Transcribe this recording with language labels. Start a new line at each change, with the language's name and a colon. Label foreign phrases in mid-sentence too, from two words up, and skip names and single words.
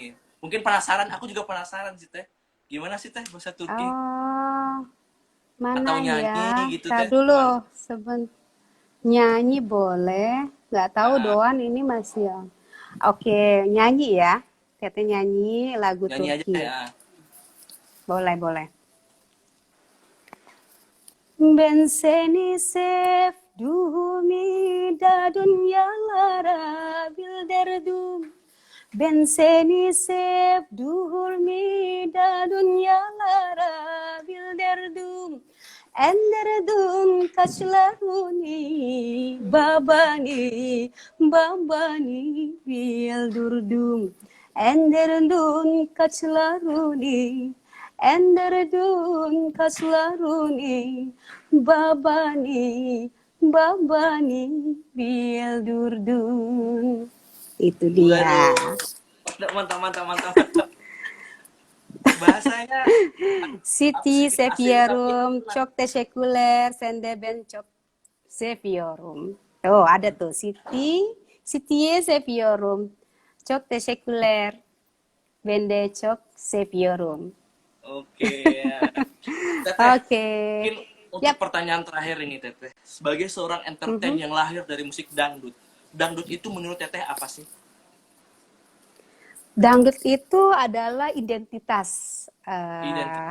Indonesian: Mungkin penasaran, aku juga penasaran sih Teh. Gimana sih Teh bahasa Turki? Oh, mana Atau nyanyi ya? gitu Tar Teh? Gimana? dulu, nyanyi boleh. Nggak tahu Ah, doan ini masih ya. Oke, nyanyi ya. Teteh nyanyi lagu nyanyi aja Turki. ya. Boleh, boleh.
Turkish: Ben seni sevduğumi da dünyalara bildirdim. Ben seni sevduğumi da dünyalara bildirdim. Endirdim kaşlarını babani babani bildirdim. Endirdim kaşlarını endirdin kaşlarını babani babani bildirdin.
Indonesian: Itu dia. Waduh, mantap, mantap, mantap, mantap. Bahasanya aku Siti sedikit asing tapi
Turkish: seviyorum. Çok teşekkürler. Sen de ben çok seviyorum.
Indonesian: Oh, ada tuh.
Turkish: Siti'ye seviyorum. Çok teşekkürler. Ben de çok seviyorum.
Indonesian: oke ya. Teteh, Oke. mungkin untuk Yap. pertanyaan terakhir ini Teteh. Sebagai seorang entertain Mhm. yang lahir dari musik dangdut, dangdut itu menurut Teteh apa sih? Dangdut itu adalah identitas Identitas.